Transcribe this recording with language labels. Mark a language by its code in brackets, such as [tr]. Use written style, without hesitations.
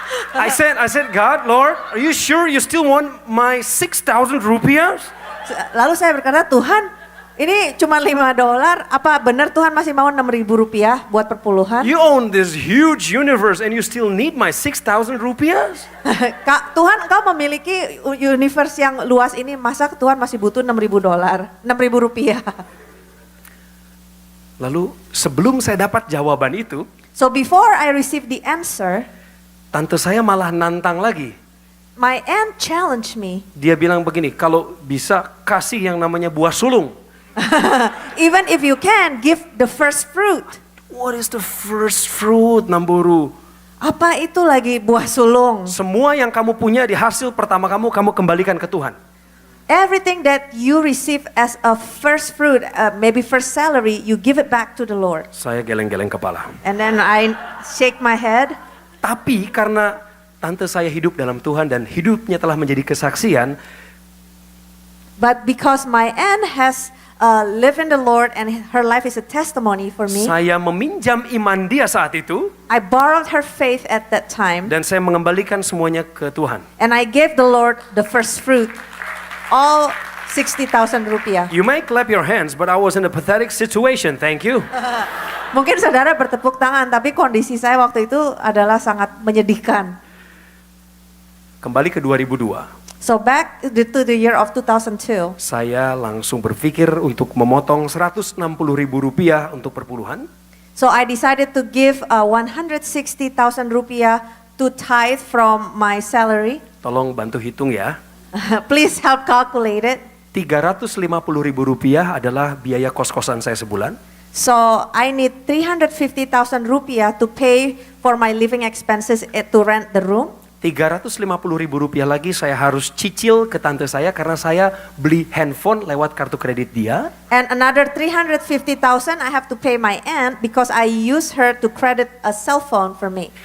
[en] I said, God, Lord, are you sure you still want my 6,000 rupiah? [id] Lalu saya berkata, Tuhan, ini cuma $5. Apa benar Tuhan masih mau 6.000 rupiah buat perpuluhan? [en] You own this huge universe and you still need my 6,000 rupiah? [id] Kak, Tuhan engkau memiliki universe yang luas ini, masa Tuhan masih butuh $6.000, 6.000 rupiah? Lalu sebelum saya dapat jawaban itu, [en] So before I received the answer, [id] tante saya malah nantang lagi. [en] my aunt challenged me. [id] Dia bilang begini, kalau bisa kasih yang namanya buah sulung. [en] Even if you can, give the first fruit. What is the first fruit, Namburu? [id] Apa itu lagi buah sulung? Semua yang kamu punya di hasil pertama kamu kembalikan ke Tuhan. [en] Everything that you receive as a first fruit, maybe first salary, you give it back to the Lord. [id] Saya geleng-geleng kepala. [en] And then I shake my head. [id] Tapi karena tante saya hidup dalam Tuhan dan hidupnya telah menjadi kesaksian, [en] But because my aunt has lived in the Lord and her life is a testimony for me, [id] saya meminjam iman dia saat itu [en] I borrowed her faith at that time [id] dan saya mengembalikan semuanya ke Tuhan. [en] and I gave the Lord the first fruit, all 60,000 rupiah. You may clap your hands, but I was in a pathetic situation. Thank you. [id] Mungkin saudara bertepuk tangan, tapi kondisi saya waktu itu adalah sangat menyedihkan. Kembali ke 2002. [en] So back to the year of 2002, [id] Saya langsung berpikir untuk memotong 160.000 rupiah untuk perpuluhan. [en] so I decided to give 160,000 rupiah to tithe from my salary. [id] Tolong bantu hitung ya. [en] Please help calculate it. [id] 350.000 rupiah adalah biaya kos-kosan saya sebulan. [en] So I need 350,000 rupiah to pay for my living expenses to rent the room. [id] 350.000 rupiah lagi saya harus cicil ke tante saya karena saya beli handphone lewat kartu kredit dia. [en] And another 350,000 I have to pay my aunt because I use her to credit a cell phone for me.